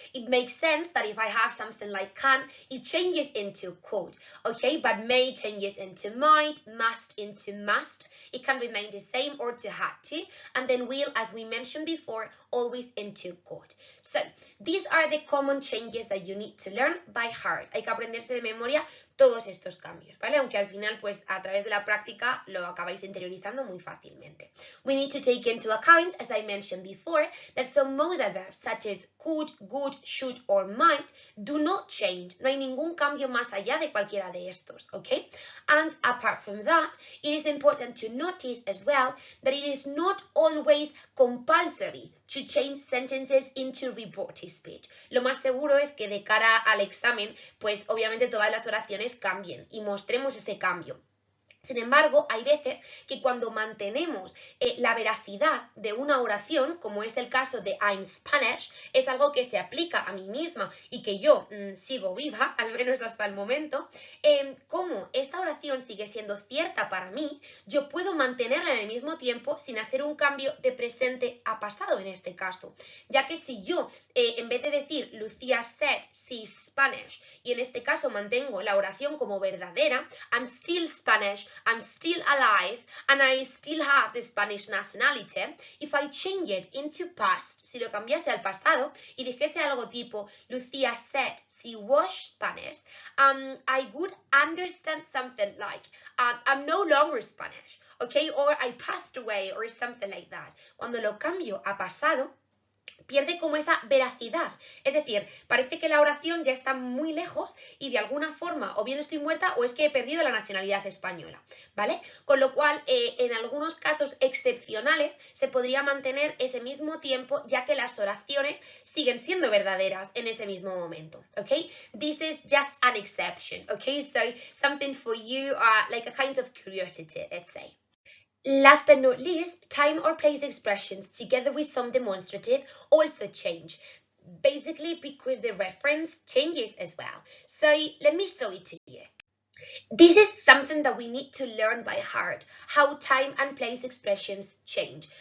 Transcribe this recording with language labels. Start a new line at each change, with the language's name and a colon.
English: It makes sense that if I have something like can, it changes into could, okay? But may changes into might, must into must. It can remain the same or to had to, and then will, as we mentioned before, always into could. So these are the common changes that you need to learn by heart.
Spanish: Hay que aprenderse de memoria todos estos cambios, ¿vale? Aunque al final, pues a través de la práctica lo acabáis interiorizando muy fácilmente.
English: We need to take into account, as I mentioned before, that some modal verbs such as could, would, should, or might do not change.
Spanish: No hay ningún cambio más allá de cualquiera de estos, okay?
English: And apart from that, it is important to notice as well that it is not always compulsory to change sentences into reported speech.
Spanish: Lo más seguro es que de cara al examen, pues obviamente todas las oraciones cambien y mostremos ese cambio. Sin embargo, hay veces que cuando mantenemos la veracidad de una oración, como es el caso de
English: I'm Spanish,
Spanish: es algo que se aplica a mí misma y que yo sigo viva, al menos hasta el momento, como esta oración sigue siendo cierta para mí, yo puedo mantenerla en el mismo tiempo sin hacer un cambio de presente a pasado en este caso. Ya que si yo, en vez de decir
English: Lucía said she's Spanish,
Spanish: y en este caso mantengo la oración como verdadera,
English: I'm still Spanish, I'm still alive, and I still have the Spanish nationality. If I change it into past,
Spanish: si lo cambiase al pasado y dijese algo tipo
English: Lucía said she was Spanish, I would understand something like I'm no longer Spanish, okay, or I passed away or something like that.
Spanish: Cuando lo cambio a pasado, pierde como esa veracidad, es decir, parece que la oración ya está muy lejos y de alguna forma o bien estoy muerta o es que he perdido la nacionalidad española, ¿vale? Con lo cual, en algunos casos excepcionales se podría mantener ese mismo tiempo ya que las oraciones siguen siendo verdaderas en ese mismo momento, ¿ok?
English: This is just an exception, ¿ok? So, something for you, like a kind of curiosity, let's say. Last but not least, time or place expressions together with some demonstrative also change, basically because the reference changes as well. So let me show it to you. This is something that we need to learn by heart, how time and place expressions change.